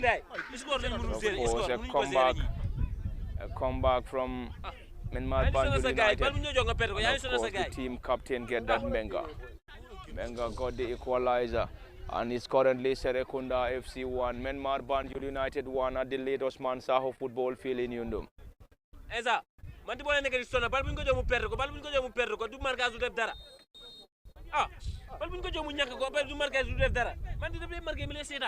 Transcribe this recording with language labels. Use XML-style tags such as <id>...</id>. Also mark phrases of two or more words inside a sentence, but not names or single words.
<en>Of course, a comeback from Menmar Banjul United. And of course, the team captain get that Menga. Menga got the equalizer, and it's currently Serekunda FC 1, Menmar Banjul United 1 at the late Osman Saho football field in Yundum.</en> <wo>Eza, man di boole nekk di sonna bal buñ ko jox mu perdre ko</wo> <fr>du marquage</fr> <wo>du def dara. Ah, bal buñ ko jox mu ñàkk ko</wo> <fr>du marquage</fr> <wo>du def dara. Man di def lay marqué mi lay seetaan.</wo>